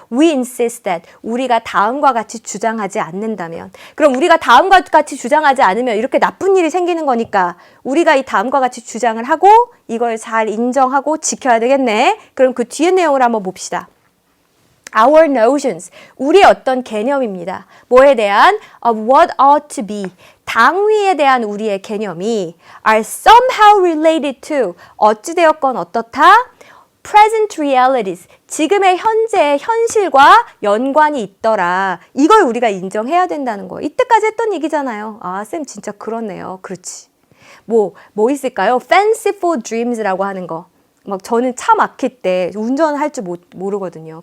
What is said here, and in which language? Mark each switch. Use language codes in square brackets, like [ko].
[en] We insist that [ko] 우리가 다음과 같이 주장하지 않는다면. 그럼 우리가 다음과 같이 주장하지 않으면 이렇게 나쁜 일이 생기는 거니까 우리가 이 다음과 같이 주장을 하고 이걸 잘 인정하고 지켜야 되겠네. 그럼 그 뒤에 내용을 한번 봅시다. [en] Our notions, [ko] 우리의 어떤 개념입니다. 뭐에 대한 [en] of what ought to be, [ko] 당위에 대한 우리의 개념이 [en] are somehow related to, [ko] 어찌되었건 어떻다? [en] present realities, [ko] 지금의 현재의 현실과 연관이 있더라. 이걸 우리가 인정해야 된다는 거예요. 이때까지 했던 얘기잖아요. 아, 쌤 진짜 그렇네요. 그렇지. 뭐 있을까요? [en] fanciful dreams [ko] 라고 하는 거. 막 저는 차 막힐 때 운전할 줄 모르거든요.